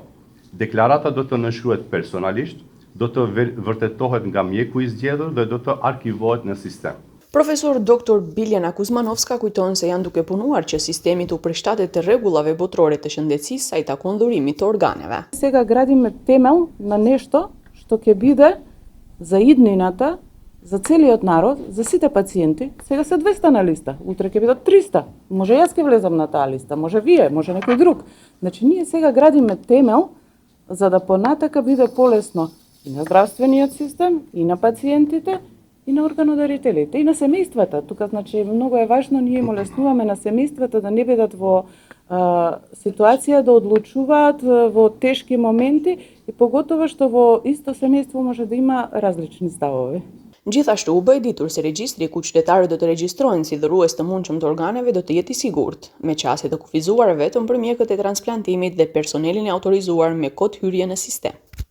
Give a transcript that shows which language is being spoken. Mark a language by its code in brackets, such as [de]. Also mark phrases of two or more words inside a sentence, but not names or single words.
[sq] Deklarata do të nënshkruhet personalisht, do të vërtetohet nga mjeku i zgjedhur dhe do të arkivohet në sistem. Profesor Dr. Biljana Kuzmanovska kujton se janë duke punuar që sistemi të përshtatet të rregullave botërore të shëndetësisë sa i takon dhurimit të organeve. [mk] Сега градиме темел на нешто што ќе биде за иднината, за целиот народ, за сите пациенти. Сега се 200 на листа, утре ќе бидат 300. Може јас ќе влезам на таа листа, може вие, може некој друг. Значи ние сега градиме темел за да понатака биде полесно и на здравствениот систем, и на пациентите, и на органодарителите, и на семејствата. Тука, значи, многу е важно, ние им олеснуваме на семејствата да не бидат во ситуација да одлучуваат во тешки моменти и поготово што во исто семејство може да има различни ставови. [sq] Gjithashtu u bë ditur se regjistri ku qytetarët do të regjistrohen si dhurues të mundshëm të organeve do të jetë i sigurt, me qasje të kufizuara vetëm për mjekët e transplantimit dhe personelin e autorizuar me kod hyrje në sistem.